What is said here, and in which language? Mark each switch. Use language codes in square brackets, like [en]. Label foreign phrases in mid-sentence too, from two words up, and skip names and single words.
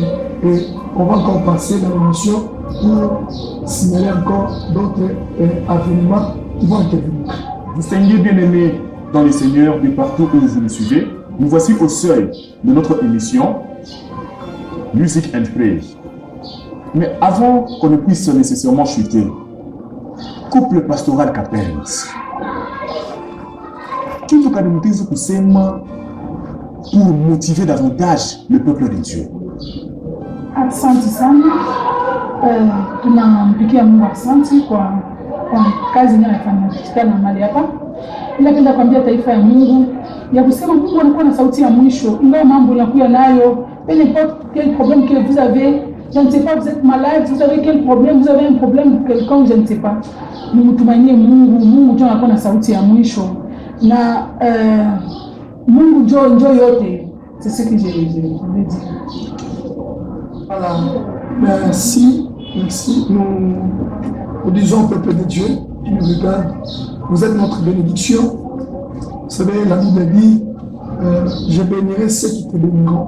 [fr] Et on va encore passer dans l'émission pour signaler encore d'autres événements qui vont intervenir. Distingués bien-aimés dans les Seigneurs de partout où vous nous suivez, nous voici au seuil de notre émission Music and Praise. Mais avant qu'on ne puisse nécessairement chuter, couple pastoral Capels. [sw] Kitu kanimtizi kusema [fr] pour motiver davantage le peuple de Dieu. [sw] Asante sana. Tunampikia Mungu asante kwa kazi inayopatikana mahali hapa. Ila kenda kuambia taifa ya Mungu ya kusema Mungu anakuwa na sauti ya mwisho. Ndio mambo yanakuwa nayo. [fr] Peu importe quel problème que vous avez, je ne sais pas, vous êtes malade, vous avez quel problème, vous avez un problème pour quelqu'un, je ne sais pas. [sw] Mtumainie Mungu, Mungu ndio anakuwa na sauti ya mwisho. Na Mungu ndio yote. [fr] C'est ce que je veux dire. Voilà. Merci. Nous disons au peuple de Dieu qui nous regarde, vous êtes notre bénédiction. Vous savez, la Bible dit, je bénirai ceux qui te béniront.